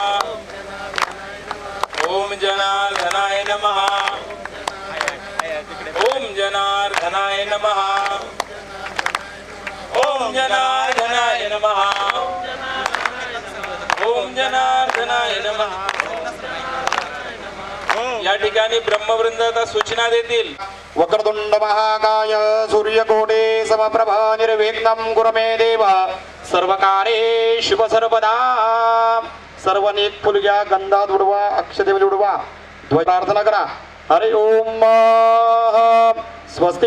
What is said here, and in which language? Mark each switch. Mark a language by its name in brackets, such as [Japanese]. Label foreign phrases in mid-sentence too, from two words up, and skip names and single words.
[Sanskrit] ओम जनार्दनाय नमः. ओम जनार्दनाय नमः. ओम जनार्दनाय नमः. ओम जनार्दनाय नमः. [Marathi] या ठिकाणी ब्रह्मवृंद आता सूचना देतील. [Sanskrit] वक्रतुंड महाकाय सूर्यकोटे समप्रभा निर्विघ्नं कुरु मे देव सर्वकार्ये शुभ सर्वदा. [Marathi] सर्वांनी फुल घ्या, गंधा उडवा, अक्षते उडवा, ध्वज प्रार्थना करा. [Sanskrit] हरि ओम